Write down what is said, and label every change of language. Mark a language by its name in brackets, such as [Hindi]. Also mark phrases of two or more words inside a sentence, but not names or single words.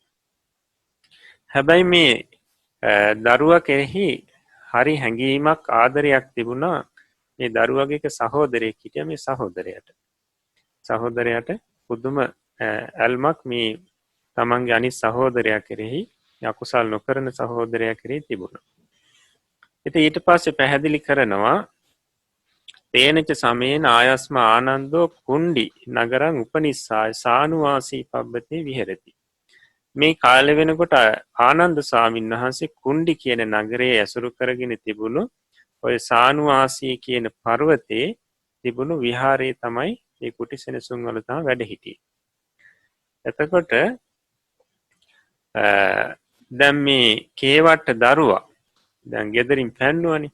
[Sinhala] හැබැයි මේ දරුවා කෙරෙහි හරි හැඟීමක් ආදරයක් තිබුණා මේ දරුවගේ එක සහෝදරයෙක් හිටියා. මේ සහෝදරයාට පුදුම ඇල්මක් මේ තමන්ගේ අනිත් සහෝදරයා කෙරෙහි, අකුසල් නොකරන සහෝදරයා කෙරෙහි තිබුණා. ඉතින් ඊට පස්සේ පැහැදිලි කරනවා [Pali] තේනච සමේන ආයස්ම ආනන්දෝ කුණ්ඩි නගරං උපනිස්සාය සානුවාසී පබ්බතේ විහෙරති. [Sinhala] මේ කාලෙ වෙනකොට ආනන්ද ස්වාමීන් වහන්සේ කුණ්ඩි කියන නගරයේ ඇසුරු කරගෙන තිබුණු ඔය සානුවාසී කියන පර්වතයේ තිබුණු විහාරයේ තමයි මේ කුටි සෙනසුන් වල තමයි වැඩ හිටියේ. එතකොට දැන් මේ කේවට්ට දරුවා දැන් ගෙදරින් පැන්නුවනේ.